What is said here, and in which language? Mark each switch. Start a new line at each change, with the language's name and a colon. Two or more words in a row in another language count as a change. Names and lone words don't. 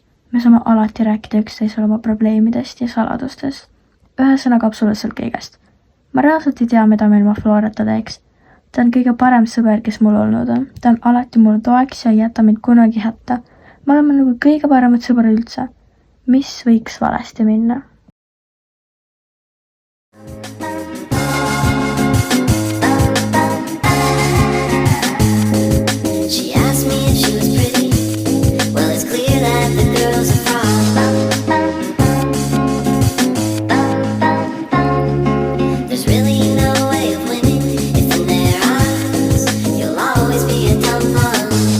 Estonian: Me saame alati rääkida üksteisele oma probleemidest ja saladustest. Ühesõnaga absoluutselt kõigest. Ma reaalselt ei tea, mida me ilma Florata teeks. Ta on kõige parem sõber, kes mul olnud on. Ta on alati mulle toeks ja ei jäta mind kunagi hätta. Me oleme nagu kõige paremad sõbrad üldse. Mis võiks valesti minna?
English: She asked me if she was pretty. Well, it's clear that the girl's a fraud. There's really no way of winning if in their eyes you'll always be a dumb one.